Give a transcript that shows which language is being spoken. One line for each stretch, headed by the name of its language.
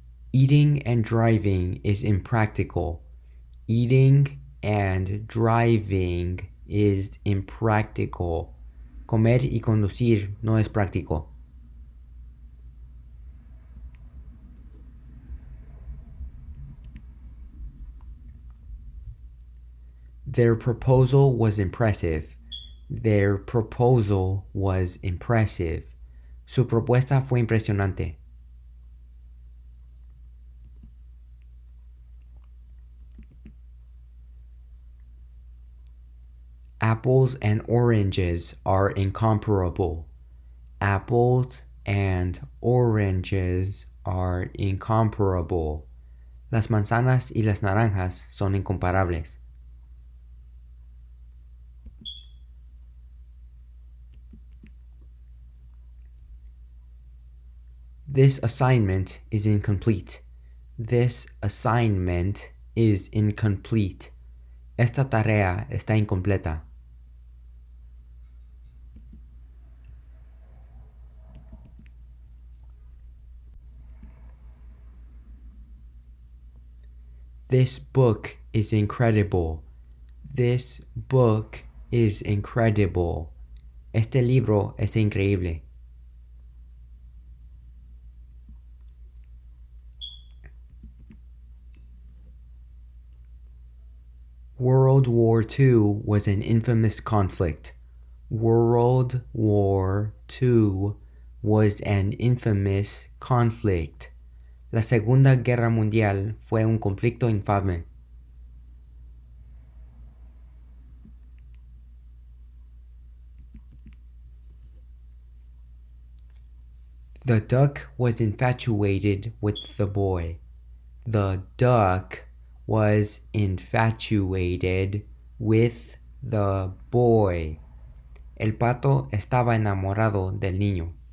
English: Eating and driving is impractical. Eating and driving is impractical.
Spanish: Comer y conducir no es práctico.
English: Their proposal was impressive. Their proposal was impressive.
Spanish: Su propuesta fue impresionante.
English: Apples and oranges are incomparable. Apples and oranges are incomparable.
Spanish: Las manzanas y las naranjas son incomparables.
English: This assignment is incomplete. This assignment is incomplete.
Spanish: Esta tarea está incompleta.
English: This book is incredible. This book is incredible.
Spanish: Este libro es increíble.
English: World War II was an infamous conflict. World War II was an infamous conflict.
Spanish: La Segunda Guerra Mundial fue un conflicto infame.
English: The duck was infatuated with the boy. The duck was infatuated with the boy.
Spanish: El pato estaba enamorado del niño.